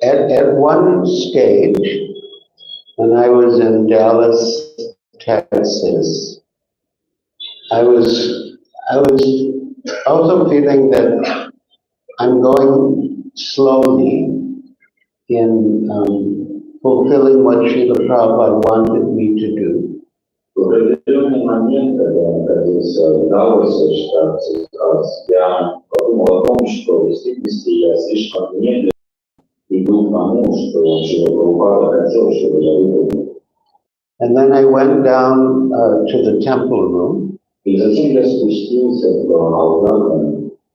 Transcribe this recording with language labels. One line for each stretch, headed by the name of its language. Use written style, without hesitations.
English: At one stage, when I was in Dallas, Texas, I was also feeling that I'm going slowly in fulfilling what Srila Prabhupada wanted me to do.
Russian: В определенный момент, когда находился в Далласе, штат Техас, я подумал о том, что в действительности я слишком медленно иду к тому, что Шрила Прабхупада хотел, чтобы я выполнил.
English: And then I went down to the temple room.
Russian: И затем я спустился в Алтарь.